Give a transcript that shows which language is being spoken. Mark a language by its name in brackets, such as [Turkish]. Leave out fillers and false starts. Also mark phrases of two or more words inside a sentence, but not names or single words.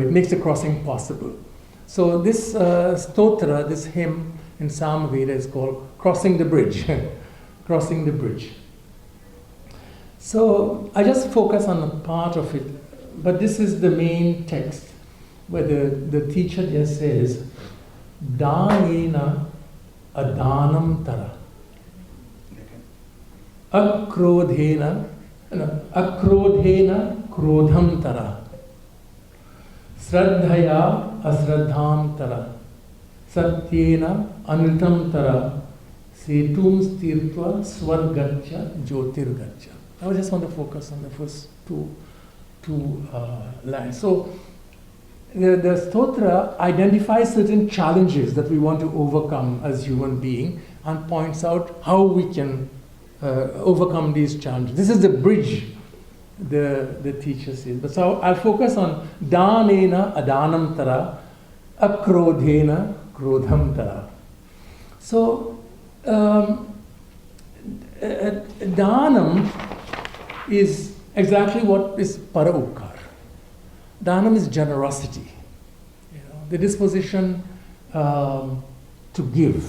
[English] It makes the crossing possible. So this stotra, this hymn in Samaveda is called Crossing the Bridge. Crossing the Bridge. So I just focus on a part of it, but this is the main text where the teacher just says, [Sanskrit] दानेन अदानं तर. अक्रोधेन क्रोधं तर. श्रद्धया अश्रद्धां तर. सत्येन अनृतं तर. सेतुं तीर्त्वा स्वर्गच्छ ज्योतिर्गच्छ. [English] I just want to focus on the first two lines. So the stotra identifies certain challenges that we want to overcome as human beings and points out how we can overcome these challenges. This is the bridge, the teacher says. But so I'll focus on [Sanskrit] दानेन अदानं तर, अक्रोधेन क्रोधं तर. [English] So danam is exactly what is para-upkar. Dhanam is generosity, the disposition to give.